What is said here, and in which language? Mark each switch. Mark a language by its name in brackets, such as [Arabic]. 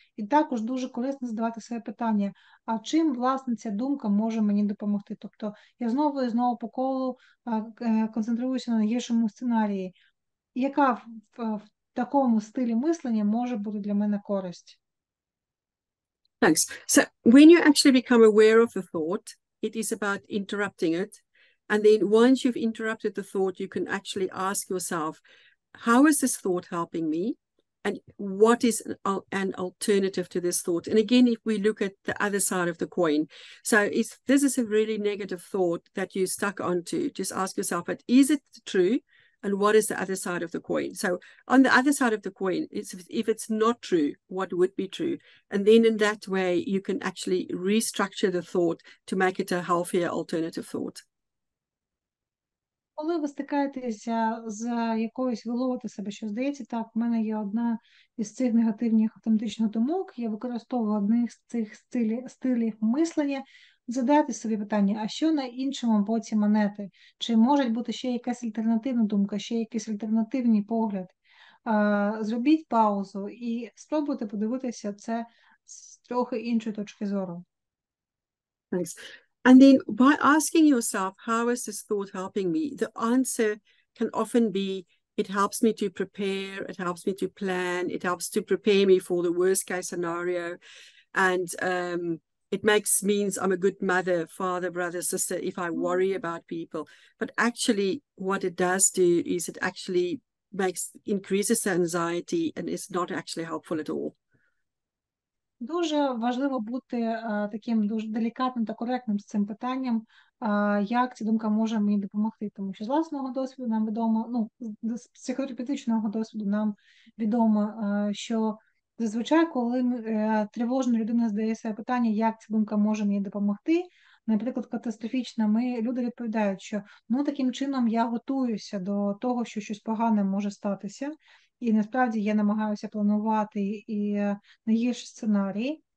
[Ukrainian] І також дуже корисно задавати себе питання, а чим, власне, ця думка може мені допомогти? Тобто я знову і знову по колу концентруюся на найгіршому сценарії. Яка в такому стилі мислення може бути для мене користь? [English] Thanks. So when you actually become aware of the thought, it is about interrupting it. And then once you've interrupted the thought, you can actually ask yourself, how is this thought helping me? And what is an alternative to this thought? And again, if we look at the other side of the coin, so if this is a really negative thought that you stuck onto, just ask yourself, but is it true? and what is the other side of the coin. So on the other side of the coin, if it's not true, what would be true? And then in that way, you can actually restructure the thought to make it a healthier alternative thought. [Ukrainian] Коли ви стикаєтеся з якоюсь, ви ловите себе, що здається, так, в мене є одна із цих негативних автоматичних думок, я використовую одних з цих стилів мислення, задайте собі питання, а що на іншому боці монети? Чи може бути ще якась альтернативна думка, ще якийсь альтернативний погляд? Зробіть паузу і спробуйте подивитися це з трохи іншої точки зору. [English] Thanks. And then by asking yourself, how is this thought helping me? The answer can often be, it helps me to prepare, it helps me to plan, it helps to prepare me for the worst case scenario. And it means I'm a good mother, father, brother, sister, if I worry about people. But actually what it does do is it actually increases the anxiety and is not actually helpful at all. [Ukrainian] Дуже важливо бути таким дуже делікатним та коректним з цим питанням, як ця думка може мені допомогти. Тому що з власного досвіду нам відомо, з психотерапевтичного досвіду нам відомо, що зазвичай, коли тривожна людина задає себе питання, як ця думка може мені допомогти, наприклад, катастрофічна, люди відповідають, що таким чином я готуюся до того, що щось погане може статися, і насправді я намагаюся планувати і найгірші сценарії.